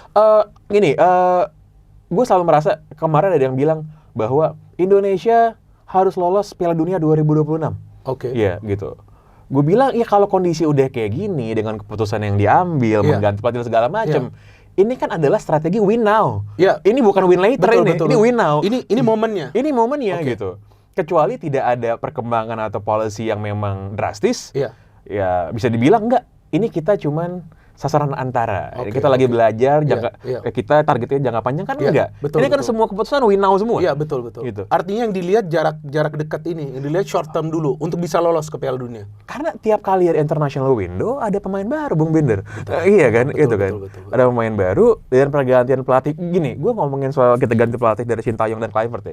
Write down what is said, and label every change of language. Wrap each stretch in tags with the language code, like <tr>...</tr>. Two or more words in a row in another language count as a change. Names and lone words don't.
<id>Gue selalu merasa, kemarin ada yang bilang bahwa Indonesia harus lolos Piala Dunia 2026. Iya, gitu. Gue bilang, ya kalau kondisi udah kayak gini dengan keputusan yang diambil, mengganti pelatih dan segala macam, ini kan adalah strategi</id> <en>win now.</en> <id>Ini bukan</id> <en>win later ini win now.</en> <id>Ini momennya. Ini momennya gitu. Kecuali tidak ada perkembangan atau policy yang memang drastis, ya bisa dibilang enggak. Ini kita cuman sasaran antara. Kita lagi belajar, kita targetnya jangka panjang kan enggak. Ini kan semua keputusan</id> <en>win now</en> <id>semua. Iya, betul. Gitu. Artinya yang dilihat jarak dekat ini, yang dilihat</id> <en>short term</en> <id>dulu untuk bisa lolos ke Piala Dunia. Karena tiap kali ada</id> <en>international window</en> <id>ada pemain baru, Bung Binder. Iya kan, itu kan. Betul. Ada pemain baru dan pergantian pelatih. Gini, gue ngomongin soal kita ganti pelatih dari Sintayong dan Kluivert ya.</id>